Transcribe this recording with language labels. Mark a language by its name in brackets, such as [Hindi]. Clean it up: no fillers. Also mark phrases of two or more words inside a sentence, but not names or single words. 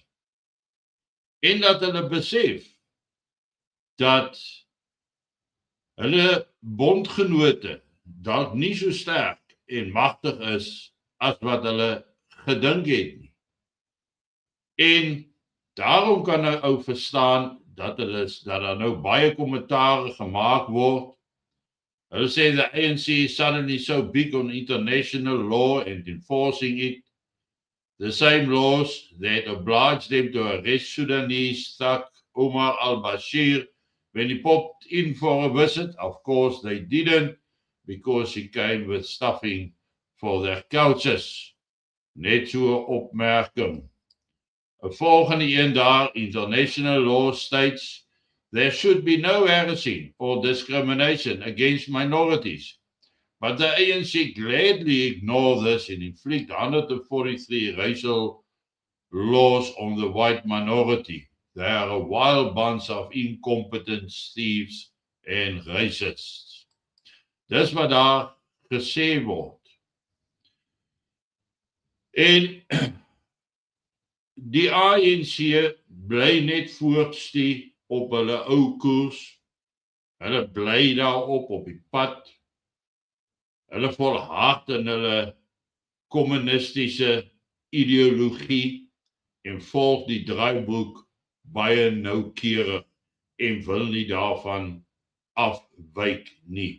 [Afrikaans] En dat hulle besef dat hulle bondgenote dalk nie so sterk en magtig is as wat hulle gedink het nie. En daarom kan 'n ou verstaan dat daar nou baie kommentare gemaak word. [English] Hulle sê the ANC is suddenly so big on international law and enforcing it. The same laws that oblige them to arrest Sudanese thug Omar al-Bashir when he popped in for a visit. Of course they didn't, because he came with stuffing for their couches. [Afrikaans] Net so 'n opmerking. 'n Volgende een daar, [English] international law states there should be no harassing or discrimination against minorities. But the ANC gladly ignore this and inflict 143 racial laws on the white minority. They are a wild bunch of incompetent thieves en racists. [Afrikaans] Dis wat daar gesê word. En die ANC bly net voortstuur op hulle ou koers. Hulle bly daarop op die pad. Hulle volhard in hulle kommunistiese ideologie en volg die draaiboek baie noukeurig en wil nie daarvan afwyk nie.